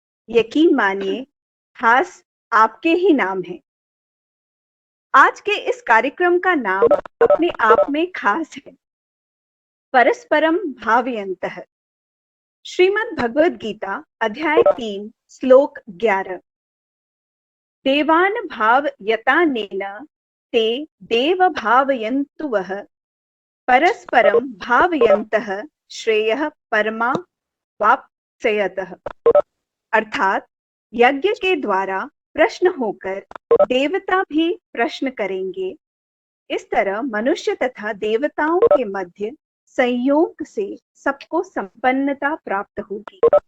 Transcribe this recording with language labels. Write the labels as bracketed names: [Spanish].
[Hindi] यकीन मानिए, खास आपके ही नाम है। आज के इस कार्यक्रम का नाम अपने आप में खास है, [Sanskrit] परस्परम भावयन्तः। [Hindi] श्रीमद् भगवद गीता अध्याय 3 श्लोक 11। [Sanskrit] देवान भावयतानेन ते देव भावयन्तु वः परस्परम भावयन्तः श्रेयः परमा वाप्स्यतः। [Hindi] अर्थात यज्ञ के द्वारा प्रश्न होकर देवता भी प्रश्न करेंगे। इस तरह मनुष्य तथा देवताओं के मध्य संयोग से सबको संपन्नता प्राप्त होगी।